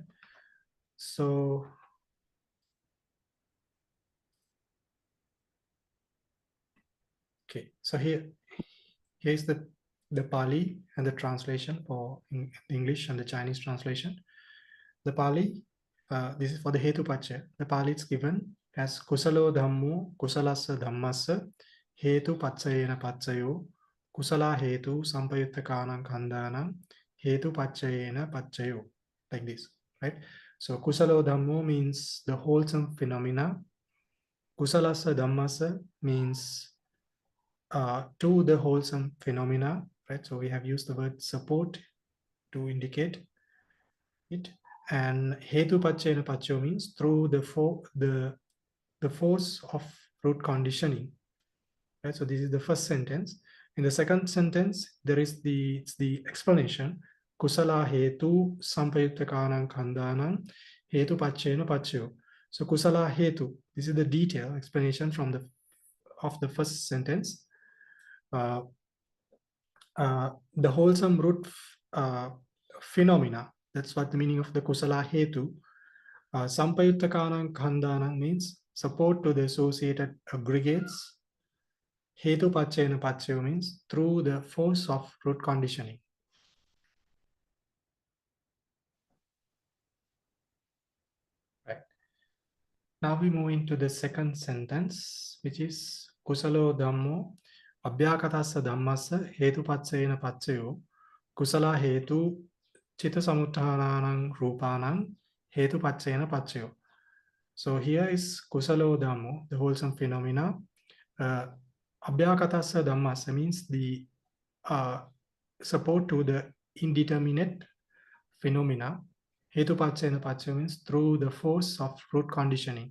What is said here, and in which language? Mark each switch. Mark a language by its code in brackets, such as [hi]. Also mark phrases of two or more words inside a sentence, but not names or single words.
[en] So okay, so here's the Pali and the translation for English and the Chinese translation. The Pali, this is for the [pi] Hetu Paccaya. The Pali is given as Kusalo Dhammo Kusalasa Dhammasa Hetu Paccayena Paccayo Kusala Hetu Sampayuttakanam Khandhanam Hetu Paccayena Paccayo, [en] like this, right? So [pi] Kusalo Dhammo [en] means the wholesome phenomena. [pi] Kusalasa Dhammasa [en] means to the wholesome phenomena, right? So we have used the word support to indicate it. And [pi] Hetu Paccayena Paccayo [en] means through the force of root conditioning, right? So this is the first sentence. In the second sentence, there is the explanation. [pi] Kusala Hetu Sampayuttakanam Khandhanam Hetu Paccayena Paccayo. So Kusala Hetu, [en] this is the detailed explanation from the first sentence. The wholesome root phenomena, that's what the meaning of the [pi] Kusala Hetu. Sampayuttakanam Khandhanam [en] means support to the associated aggregates. [pi] Hetu Paccayena Paccayo [en] means through the force of root conditioning. Right. Now we move into the second sentence, which is [pi] Kusalo Dhammo Abhyakatassa Dhammasa Hetu Paccayena Paccayo Kusala Hetu Chitta Samuttananam Rupanam Hetu Paccayena Paccayo. [en] So here is [pi] Kusalo Dhammo, [en] the wholesome phenomena. [pi] Abhyakatassa Dhammasa [en] means the support to the indeterminate phenomena. [pi] Hetu Paccayena Paccayo [en] means through the force of root conditioning.